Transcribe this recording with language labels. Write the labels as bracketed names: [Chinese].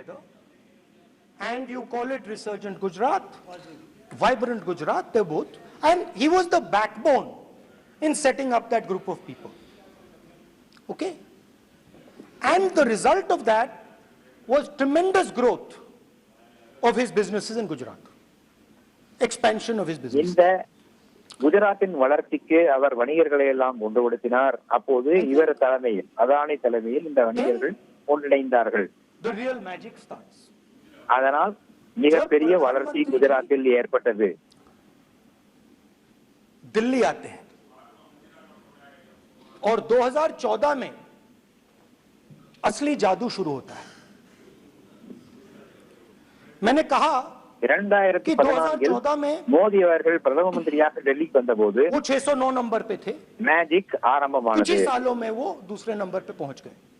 [English] together, and you call it resurgent Gujarat, vibrant Gujarat, they're both, and he was the backbone in setting up that group of people. Okay? And the result of that was tremendous growth of his businesses in Gujarat. Expansion of his business. [Tamil] இந்த குஜராத்தின் வளர்ச்சிக்கு அவர் வணிகர்களை எல்லாம் ஒன்றுபடுத்தினார். அப்போது இவர் தலைமையில், அதானி தலைமையில் இந்த வணிகர்கள் ஒன்றிணைந்தார்கள். [English] The real magic starts. [Tamil] அதனால் மிகப்பெரிய வளர்ச்சி குஜராத்தில் ஏற்பட்டது. [Hindi] दिल्ली आते हैं और 2014 में असली जादू शुरू होता है. मैंने कहा [Tamil] 2014 மோடி அவர்கள் பிரதம मंत्रिயாக டெல்லிக்கு வந்தபோது [Hindi] वो 609 नंबर पे थे. मैजिक कुछ [Tamil] ஆரம்பமானது. [Hindi] ही सालों में वो दूसरे नंबर पे पहुंच गए.